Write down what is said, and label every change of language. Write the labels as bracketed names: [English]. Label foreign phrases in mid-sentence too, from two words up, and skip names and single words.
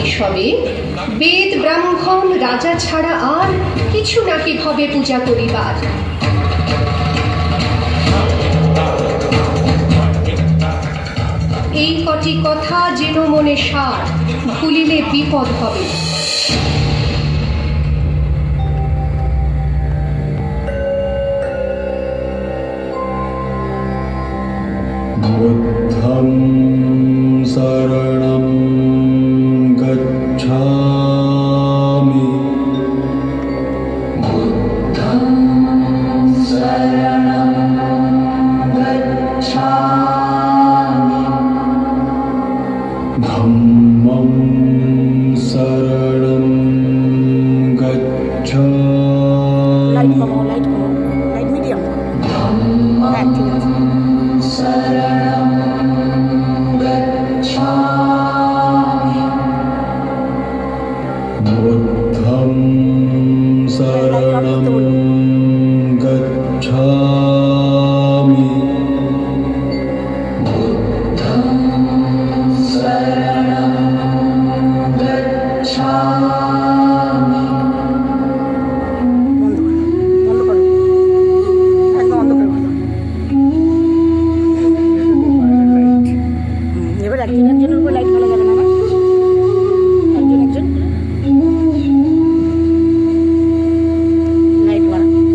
[Bangla] সবে, বেদ ব্রাহ্মণ রাজা ছাড়া আর কিছু নাকি ভবে পূজা করিবার। এই কটি কথা যেন মনে সার, ভুলিলে বিপদ হবে। [Pali] বুদ্ধং শরণং গচ্ছামি, বুদ্ধং শরণং গচ্ছামি, ধম্মং শরণং গচ্ছামি, [English] light medium, ধম্মং [Pali] শরণং গচ্ছামি, বুদ্ধং শরণং গচ্ছামি, বুদ্ধং শরণং গচ্ছামি। [Bangla] এবার একজনের উপর লাইট ফেলা যাবে না, একজন লাইট মারা।